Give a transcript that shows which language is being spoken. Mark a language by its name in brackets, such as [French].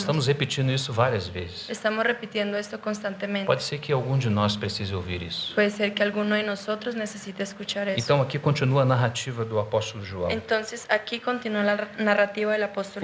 [Portuguese] estamos repetindo isso várias vezes. [Spanish] Estamos repitiendo esto constantemente. [Portuguese] Pode ser que algum de nós precise ouvir isso. [Spanish] Puede ser que alguno de nosotros necesite escuchar eso. [Portuguese] Então aqui continua a narrativa do apóstolo João. [Spanish] Entonces aquí continúa la narrativa del apóstol